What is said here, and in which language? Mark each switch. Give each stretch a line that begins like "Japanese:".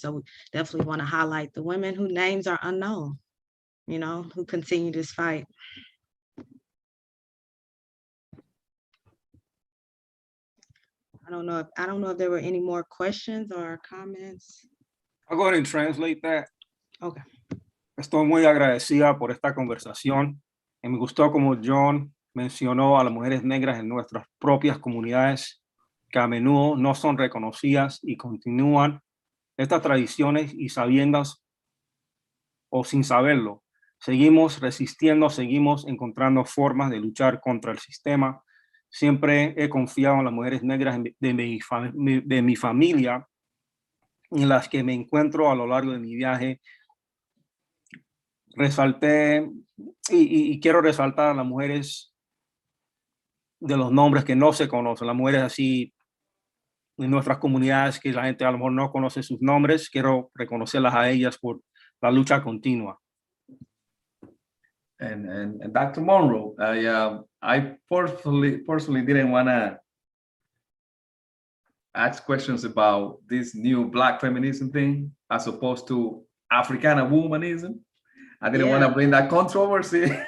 English: So we definitely want to highlight the women whose names are unknown, who continue this fight. I don't know if there were any more questions or comments. I'll go ahead and translate that. Okay.
Spanish: Estoy muy agradecida por esta conversación y me gustó como John mencionó a las mujeres negras en nuestras propias comunidades que a menudo no son reconocidas y continúan estas tradiciones y sabiendas o sin saberlo. Seguimos resistiendo, seguimos encontrando formas de luchar contra el sistema. Siempre he confiado en las mujeres negras de mi familia, en las que me encuentro a lo largo de mi viaje. Resalté y quiero resaltar a las mujeres de los nombres que no se conocen, las mujeres así en nuestras comunidades que la gente a lo mejor no conoce sus nombres. Quiero reconocerlas a ellas por la lucha continua.
English: And Dr. Monroe, I personally didn't want to ask questions about this new Black feminism thing as opposed to Africana womanism. I didn't want to bring that controversy.